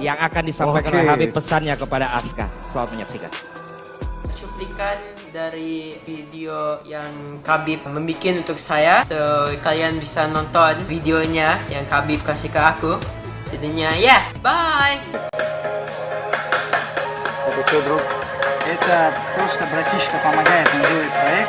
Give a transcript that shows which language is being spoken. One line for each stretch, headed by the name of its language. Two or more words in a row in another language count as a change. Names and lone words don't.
Indonesian: Yang akan disampaikan oleh Khabib pesannya kepada Aska. Selamat menyaksikan. Cuplikan dari video yang Khabib membuat untuk saya. So kalian bisa nonton videonya yang Khabib kasih ke aku. Jadinya bye!
Russian: Такой друг. Это просто братишка помогает, он делает проект.